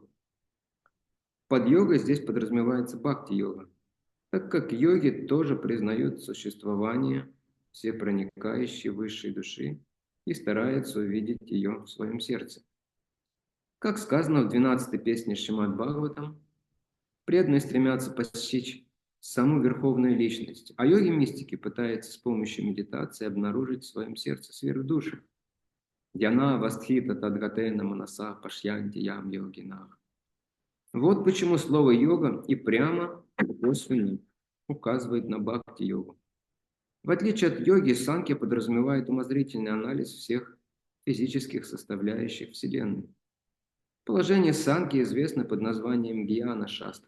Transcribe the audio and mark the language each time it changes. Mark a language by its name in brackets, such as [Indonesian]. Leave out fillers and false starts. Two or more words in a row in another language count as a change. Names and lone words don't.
[Russian] Под йогой здесь подразумевается бхакти-йога, так как йоги тоже признают существование всепроникающей высшей души и стараются увидеть ее в своем сердце. Как сказано в 12-й песне Шримад Бхагаватам, преданные стремятся постичь саму верховную личность, а йоги-мистики пытаются с помощью медитации обнаружить в своем сердце сверхдуши. [Sanskrit] ध्यान अवस्थित तद्गतेन मनसा पश्यन्ति यं योगिनः. [Russian] Вот почему слово йога и прямо косвенно указывает на бхакти-йогу. В отличие от йоги, санкья подразумевает умозрительный анализ всех физических составляющих Вселенной. Положение санкьи известно под названием гьяна-шастра.